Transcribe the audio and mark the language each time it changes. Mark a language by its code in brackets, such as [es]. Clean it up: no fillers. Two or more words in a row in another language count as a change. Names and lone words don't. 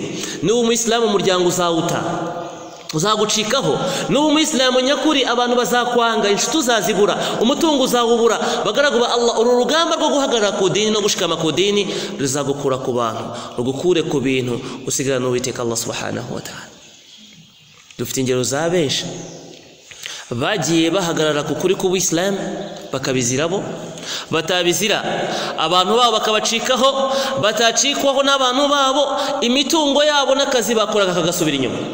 [rw] N'ubu Muislamu umuryango uzagucikaho, n'ubu Muislamu nyakuri abantu bazakwanga, inshuti uzazibura, umutungo uzawubura. Bagaragwa Allah, uru rugamba rwo guhagarara ku dini no gushikama ku dini ruzagukura ku bantu, rugukure ku bintu, usigara n'Uwiteka [ar] Allah subhanahu wa ta'ala. [rw] Dufite ingero za benshi bagiye bahagarara ku kuri k'Ubuislamu bakabizirabo, batabizira abantu babo bakabacikaho, batacikwaho n'abantu babo, imitungo yabo n'akazi bakoraga kagasubira inyuma.